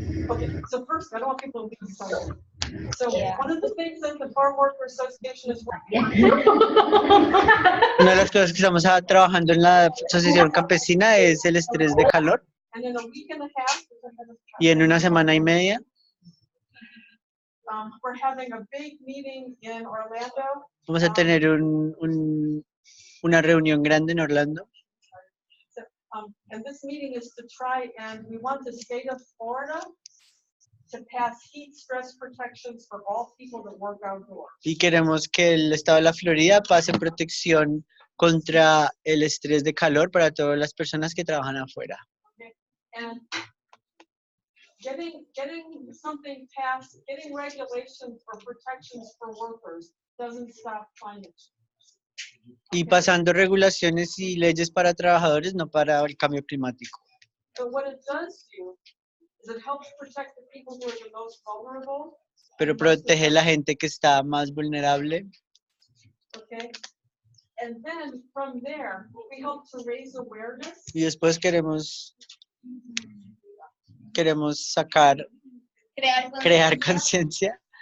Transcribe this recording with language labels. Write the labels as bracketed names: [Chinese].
[English] Okay, so first, I don't want people to be excited. So Yeah. one of the things that the Farm Worker Association is working [Spanish] Una de las cosas que estamos trabajando en la Asociación Campesina es el estrés de calor. [English] and in a week and a half, [Spanish] Y en una semana y media [English] we're having a big meeting in Orlando. [Spanish] vamos a tener una reunión grande en Orlando. [English] And this meeting is to try and we want the state of Florida to pass heat stress protections for all people that work outdoors. [Spanish] Y queremos que el estado de la Florida pase protección contra el estrés de calor para todas las personas que trabajan afuera. [English] Okay? And getting something passed, getting regulations for protections for workers doesn't stop climate change. [Spanish] Y pasando regulaciones y leyes para trabajadores, no para el cambio climático. [English] But what it does do is it helps protect the people who are the most vulnerable. [Spanish] Pero protege a la gente que está más vulnerable. [English] Okay? And then from there, we hope to raise awareness. [Spanish] Y después queremos sacar, crear conciencia